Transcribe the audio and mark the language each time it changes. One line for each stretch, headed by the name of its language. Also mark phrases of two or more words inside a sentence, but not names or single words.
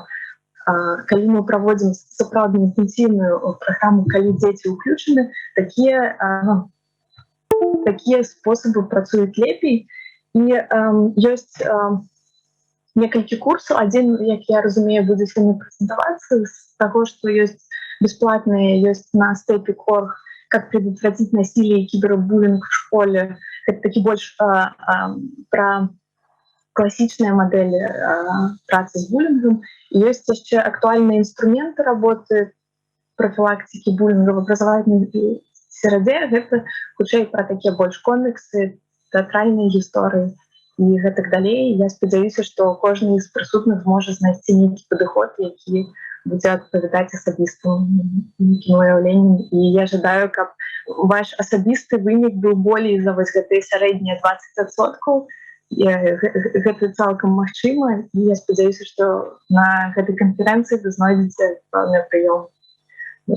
Belarusian: Калі мы праводзім сапраўдна інтэнсіўную праграму, калі дзеці ўключаны, такія спосабы працуюць лепей. І ёсць некалькі курсаў. Адзін, як я разумею, будзе сёння прэзентавацца з таго, што ёсць бесплатныя, ёсць на Stepik.org,
Russian: как предотвратить насилие и кибербуллинг в школе. Это таки больше про классичные модели працы с буллингом. И есть еще актуальные инструменты работы профилактики буллинга в образовательной среде. Это хутчэй про такие больше комиксы, театральные истории и так далее.
Belarusian: Я спадзяюся, что кожны из присутных зможа знайсці нейкі падыход, які будзе адпавядаць асабістым нейкім уяўленням. І я жадаю, каб ваш асабісты вынік быў болей за вось гэтыя сярэднія 20%. Гэта цалкам магчыма. І я спадзяюся, што на гэтай канферэнцыі вы знойдзеце пэўны прыём.